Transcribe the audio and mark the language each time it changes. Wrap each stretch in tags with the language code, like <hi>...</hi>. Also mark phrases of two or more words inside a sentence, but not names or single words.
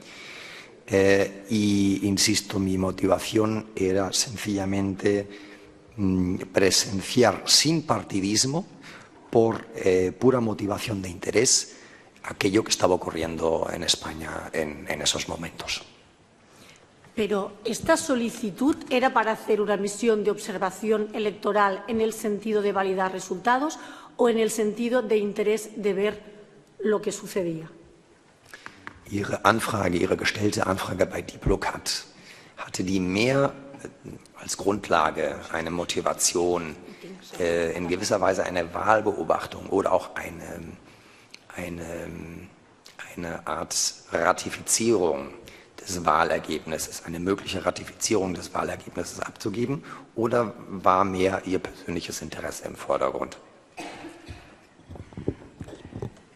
<es>Y insisto, mi motivación era sencillamente presenciar sin partidismo, por pura motivación de interés, aquello que estaba ocurriendo en España en esos momentos. Pero esta solicitud era para hacer una misión de observación electoral en el sentido de validar resultados o en el sentido de interés de ver lo que sucedía.</es> <de>Ihre gestellte Anfrage bei Diplocat, hatte die mehr als Grundlage eine Motivation, in gewisser Weise eine Wahlbeobachtung oder auch eine Art Ratifizierung des Wahlergebnisses, eine mögliche Ratifizierung des Wahlergebnisses abzugeben, oder war mehr Ihr persönliches Interesse im Vordergrund?</de>